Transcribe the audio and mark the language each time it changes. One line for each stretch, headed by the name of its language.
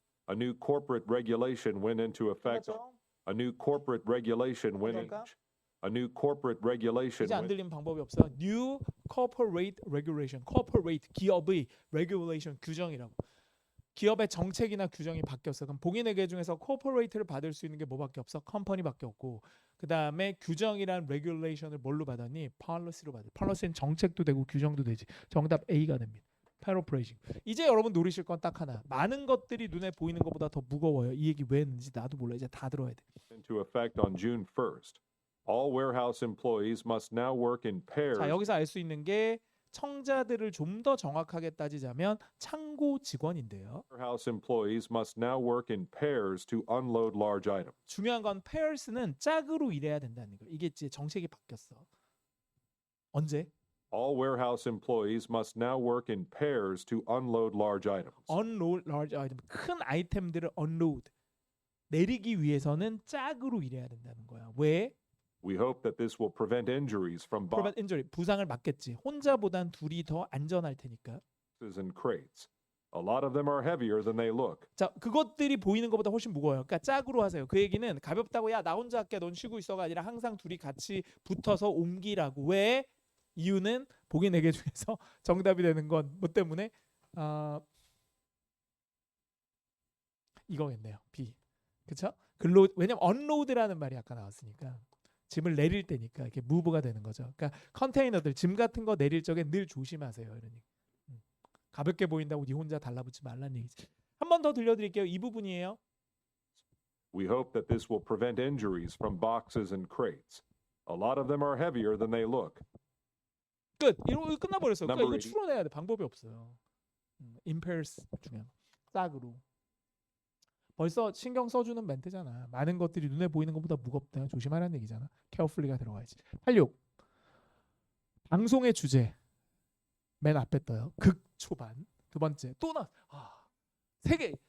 English: A new corporate regulation went into effect.
Korean: 그렇죠?
English: A new corporate regulation went in.
Korean: 그러니까?
English: A new corporate regulation
Korean: 이제 안
English: went.
Korean: 들리는 방법이 없어.
English: New corporate regulation.
Korean: corporate 기업의 regulation 규정이라고. 기업의 정책이나 규정이 바뀌었어. 그럼 복인회계 중에서 corporate를 받을 수 있는 게 뭐밖에 없어? 컴퍼니밖에 없고. 그다음에 규정이란 regulation을 뭘로 받았니? policy로 받아. policy는 정책도 되고 규정도 되지. 정답 A가 됩니다. paraphrasing. 이제 여러분 노리실 건 딱 하나. 많은 것들이 눈에 보이는 것보다 더 무거워요. 이 얘기 왜 했는지 나도 몰라. 이제 다 들어야 돼.
English: into effect on June 1st. All warehouse employees must now work in pairs.
Korean: 자, 여기서 알 수 있는 게 청자들을 좀 더 정확하게 따지자면 창고 직원인데요.
English: Warehouse employees must now work in pairs to unload large items.
Korean: 중요한 건 pairs는 짝으로 일해야 된다는 거예요. 이게 이제 정책이 바뀌었어. 언제?
English: All warehouse employees must now work in pairs to unload large items. unload large item.
Korean: 큰 아이템들을 unload. 내리기 위해서는 짝으로 일해야 된다는 거야. 왜?
English: We hope that this will prevent injuries from prevent injury.
Korean: 부상을 막겠지. 혼자보단 둘이 더 안전할 테니까.
English: boxes and crates. A lot of them are heavier than they look.
Korean: 자, 그것들이 보이는 것보다 훨씬 무거워요. 그러니까 짝으로 하세요. 그 얘기는 가볍다고 야 나 혼자 할게 넌 쉬고 있어가 아니라 항상 둘이 같이 붙어서 옮기라고. 왜? 이유는 복인회계 중에서 정답이 되는 건 뭐 때문에? 이거겠네요. B. 그렇죠? 왜냐면 unload라는 말이 아까 나왔으니까 짐을 내릴 때니까 이렇게 무브가 되는 거죠. 그러니까 컨테이너들 짐 같은 거 내릴 적에 늘 조심하세요. 이러니 가볍게 보인다고 니 혼자 달라붙지 말라는 얘기지. 한 번 더 들려드릴게요. 이 부분이에요.
English: We hope that this will prevent injuries from boxes and crates. A lot of them are heavier than they look.
Korean: 끝. 이러고 끝나버렸어요. 그러니까 이거
English: Number 80.
Korean: 추론해야 돼. 방법이 없어요. impairs 중요한 거. 싹으로. 벌써 신경 써주는 멘트잖아. 많은 것들이 눈에 보이는 것보다 무겁다. 조심하라는 얘기잖아. carefully가 들어가야지. 86. 방송의 주제. 맨 앞에 떠요. 극 초반. 두 번째. 또 나. 세 개.